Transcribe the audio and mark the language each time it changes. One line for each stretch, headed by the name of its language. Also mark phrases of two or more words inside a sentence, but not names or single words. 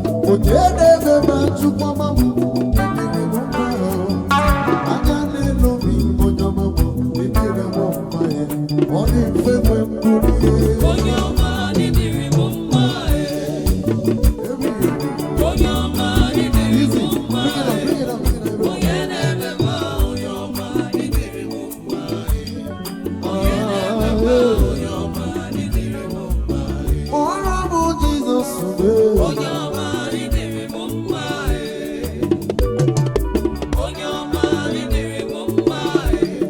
Igbo: Onye na-eme mma, Chukwu ọma, ma ọ dịrị m mma, oh. Anya na-ele obi, onye ọma, ma ọ dịrị m mma, yeah. Ọ dị mfe mgbe m bụrụ ihe. Onye ọma, ị dịrị m mma, eh.
English: Every day.
Igbo: Onye ọma, ị dịrị m Easy. mma,
English: Bring it up, bring it up, bring it up. eh.
Igbo: Onye na-eme mma, onye ọma, ị dịrị m Onye na-emekwa onye ọma, ịdịrị m mma. Kpọrọ m Jizọs, ee. Onye ọma, ịdịrị m mma, ee. Onye ọma, ịdịrị m mma, ee.